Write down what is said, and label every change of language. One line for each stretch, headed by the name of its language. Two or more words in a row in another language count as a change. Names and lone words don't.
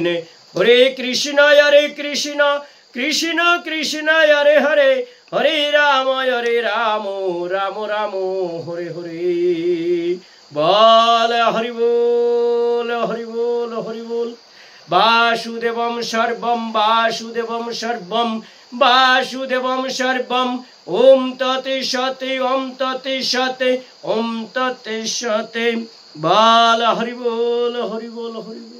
Sanskrit: হরে কৃষ্ণ কৃষ্ণ কৃষ্ণ হরে হরে হরে রাম রাম রাম হরে হরে।
Bangla: বল হরি বল হরি বল হরি বল।
Sanskrit: বাসুদেবম সর্বম বাসুদেবম সর্বম বাসুদেবম সর্বম। ওম তৎসৎ ওম তৎসৎ ওম তৎসৎ।
Bangla: বল হরি বল হরি বল হরি বল।